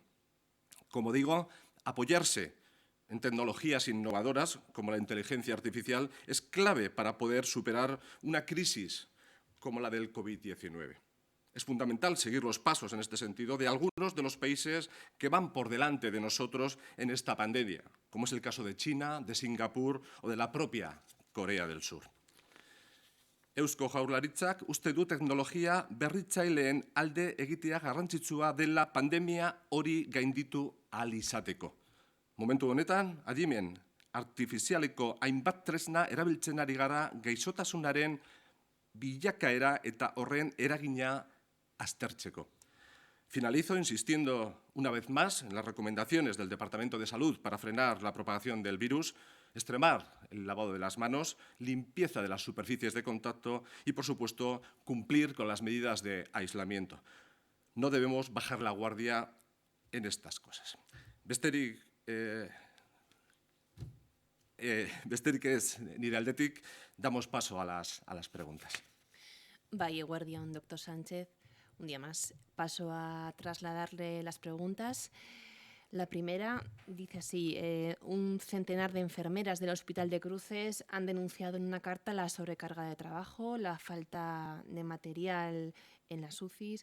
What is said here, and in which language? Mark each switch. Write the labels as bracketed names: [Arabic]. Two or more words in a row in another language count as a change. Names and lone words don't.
[Spanish] Como digo, apoyarse en tecnologías innovadoras como la inteligencia artificial es clave para poder superar una crisis como la del COVID-19. Es fundamental seguir los pasos en este sentido de algunos de los países que van por delante de nosotros en esta pandemia, como es el caso de China, de Singapur o de la propia Corea del Sur. [Basque] Eusko Jaurlaritzak uste du teknologia berritzaileen alde egitea garrantzitsua dela pandemia hori gainditu ahal izateko. Momentu honetan, adimen artifizialeko hainbat tresna erabiltzen ari gara gaixotasunaren bilakaera eta horren eragina aztertzeko. [Spanish] Finalizo insistiendo una vez más en las recomendaciones del Departamento de Salud para frenar la propagación del virus, extremar el lavado de las manos, limpieza de las superficies de contacto y, por supuesto, cumplir con las medidas de aislamiento. No debemos bajar la guardia en estas cosas. [Basque] Besterik ez nire aldetik, [Spanish] damos paso a las preguntas. [Basque] Bai, eguerdion, [Spanish] doctor Sánchez. Un día más paso a trasladarle las preguntas. La primera dice así, un centenar de enfermeras del Hospital de Cruces han denunciado en una carta la sobrecarga de trabajo, la falta de material en las UCIs.